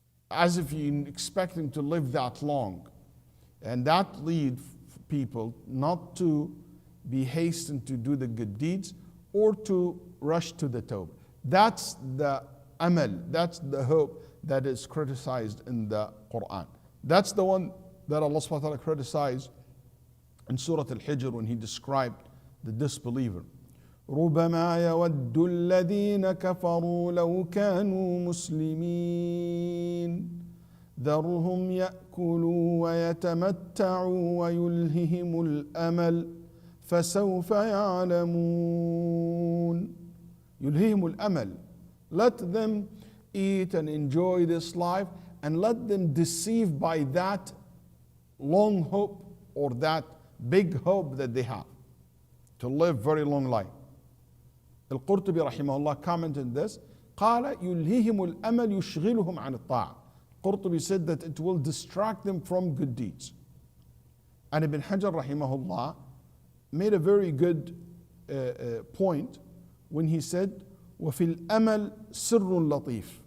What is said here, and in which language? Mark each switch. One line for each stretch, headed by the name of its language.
English: As if you're expecting to live that long. And that leads people not to be hastened to do the good deeds or to rush to the tawbah. That's the amal, that's the hope that is criticized in the Quran. That's the one that Allah subhanahu wa ta'ala criticized in Surah Al-Hijr when He described the disbeliever.
Arabic: ربما يود الذين كفروا لو كانوا مسلمين ذرهم يأكلوا ويتمتعوا ويلههم الأمل فسوف يعلمون. يلههم الأمل.
English: Let them eat and enjoy this life, and let them deceive by that long hope or that big hope that they have to live very long life. Al-Qurtubi rahimahullah commented this,
Arabic: قال يلههم الأمل يشغلهم عن الطاعة.
English: Qurtubi said that it will distract them from good deeds. And Ibn Hajar rahimahullah made a very good point when he said,
Arabic: وفي الأمل سر لطيف.